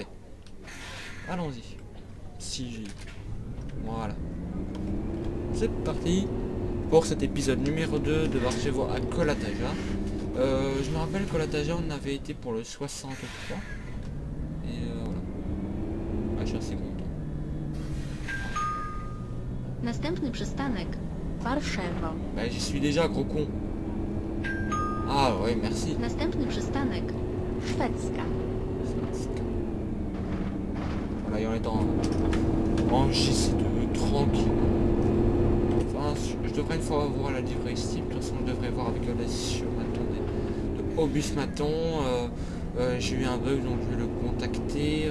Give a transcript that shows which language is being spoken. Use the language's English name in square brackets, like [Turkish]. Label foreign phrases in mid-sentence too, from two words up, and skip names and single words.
[French] Allons-y. Si j'ai... Voilà. C'est parti pour cet épisode numéro 2 de Archevo à Kolataja. Je me rappelle Kolataja, on avait été pour le 63. Voilà. Je suis assez content. [Polish] Następny przystanek Warszawa. [French] Bah j'y suis déjà, gros con. Ah ouais, merci. [Polish] Następny przystanek Szwedzka. [French] Voilà, et on est en JC2 tranquille. Enfin, je devrais une fois voir la livrée Steam. De toute façon, je devrais voir avec l'audacieux Maton de Obus Maton. J'ai eu un bug, donc je vais le contacter.